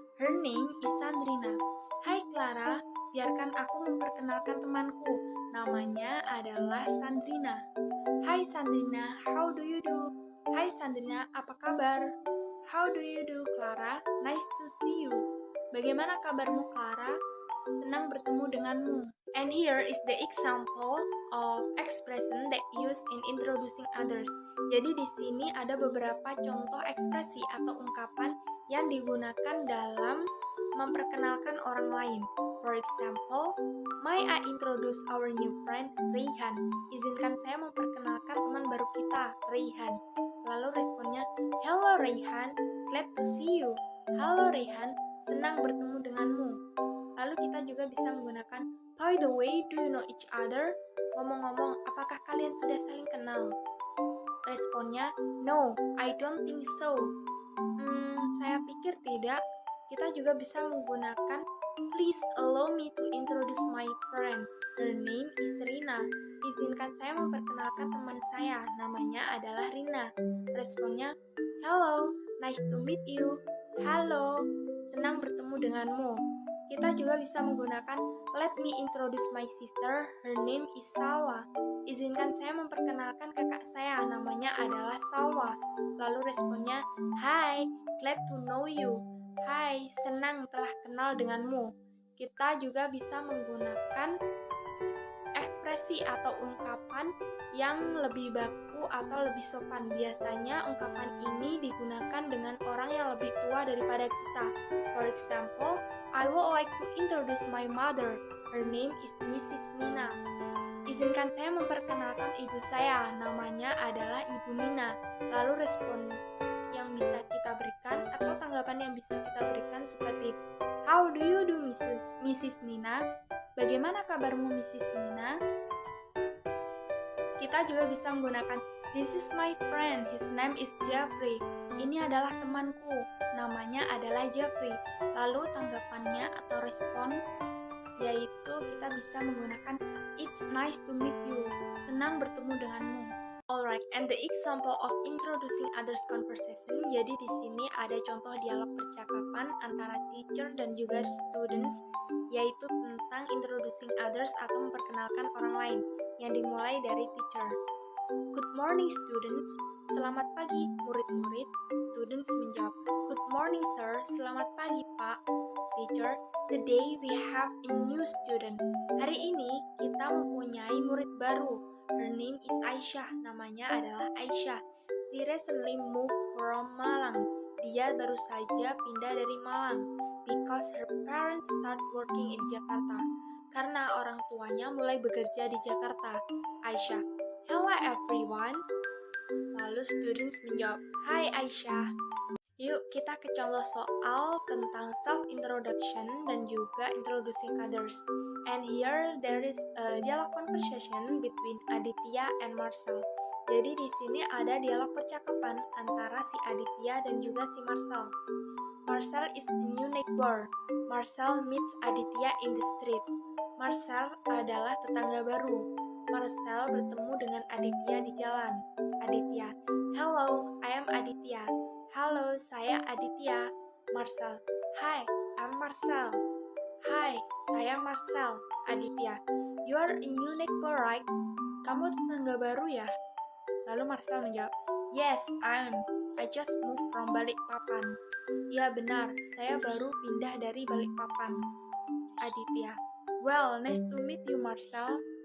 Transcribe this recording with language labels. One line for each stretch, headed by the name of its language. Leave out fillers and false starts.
English: Her name is Sandrina.
Indonesian: Hai Clara, biarkan aku memperkenalkan temanku. Namanya adalah Sandrina. Hai Sandrina,
English: how do you do?
Indonesian: Hai Sandrina, apa kabar?
English: How do you do, Clara? Nice to see you.
Indonesian: Bagaimana kabarmu, Clara? Senang bertemu denganmu.
English: And here is the example of expression that used in introducing others.
Indonesian: Jadi di sini ada beberapa contoh ekspresi atau ungkapan yang digunakan dalam memperkenalkan orang lain.
English: For example, may I introduce our new friend, Rayhan?
Indonesian: Izinkan saya memperkenalkan teman baru kita, Rayhan. Lalu responnya,
English: hello Rayhan, glad to see you.
Indonesian: Halo Rayhan, senang bertemu denganmu. Lalu kita juga bisa menggunakan,
English: by the way, do you know each other?
Indonesian: Ngomong-ngomong, apakah kalian sudah saling kenal?
English: Responnya, no, I don't think so.
Indonesian: Saya pikir tidak. Kita juga bisa menggunakan,
English: please allow me to introduce my friend. Her name is Rina.
Indonesian: Izinkan saya memperkenalkan teman saya. Namanya adalah Rina.
English: Responnya, hello, nice to meet you.
Indonesian: Halo, senang bertemu denganmu. Kita juga bisa menggunakan,
English: let me introduce my sister. Her name is Salwa.
Indonesian: Izinkan saya memperkenalkan kakak saya. Namanya adalah Salwa. Lalu responnya,
English: hi, glad to know you.
Indonesian: Hai, senang telah kenal denganmu. Kita juga bisa menggunakan ekspresi atau ungkapan yang lebih baku atau lebih sopan. Biasanya ungkapan ini digunakan dengan orang yang lebih tua daripada kita.
English: For example, I would like to introduce my mother. Her name is Mrs. Nina.
Indonesian: Izinkan saya memperkenalkan ibu saya. Namanya adalah Ibu Nina. Lalu respon yang bisa kita berikan atau tanggapan yang bisa kita berikan seperti,
English: how do you do, Mrs.
Indonesian: Nina? Bagaimana kabarmu, Mrs. Nina? Kita juga bisa menggunakan,
English: this is my friend, his name is Jeffrey.
Indonesian: Ini adalah temanku, namanya adalah Jeffrey. Lalu tanggapannya atau respon yaitu kita bisa menggunakan,
English: it's nice to meet you.
Indonesian: Senang bertemu denganmu.
English: Alright, and the example of introducing others conversation.
Indonesian: Jadi di sini ada contoh dialog percakapan antara teacher dan juga students, yaitu tentang introducing others atau memperkenalkan orang lain, yang dimulai dari teacher.
English: Good morning students.
Indonesian: Selamat pagi murid-murid. Students menjawab,
English: good morning sir.
Indonesian: Selamat pagi pak.
English: Teacher, today we have a new student.
Indonesian: Hari ini kita mempunyai murid baru.
English: Her name is Aisyah.
Indonesian: Namanya adalah Aisyah.
English: She recently moved from Malang.
Indonesian: Dia baru saja pindah dari Malang.
English: Because her parents start working in Jakarta.
Indonesian: Karena orang tuanya mulai bekerja di Jakarta. Aisyah,
English: hello everyone.
Indonesian: Lalu students menjawab, hi Aisyah. Yuk kita ke contoh soal tentang self-introduction dan juga introducing others.
English: And here there is a dialog conversation between Aditya and Marcel.
Indonesian: Jadi di sini ada dialog percakapan antara si Aditya dan juga si Marcel.
English: Marcel is a new neighbor. Marcel meets Aditya in the street.
Indonesian: Marcel adalah tetangga baru. Marcel bertemu dengan Aditya di jalan.
English: Aditya, hello, I am Aditya.
Indonesian: Halo, saya Aditya.
English: Marcel, hi, I'm Marcel.
Indonesian: Hi, saya Marcel.
English: Aditya, you are a new neighbor, right?
Indonesian: Kamu tetangga baru ya? Lalu Marcel menjawab,
English: yes, I just moved from Balikpapan.
Indonesian: Ya benar, saya baru pindah dari Balikpapan.
English: Aditya, well, nice to meet you, Marcel.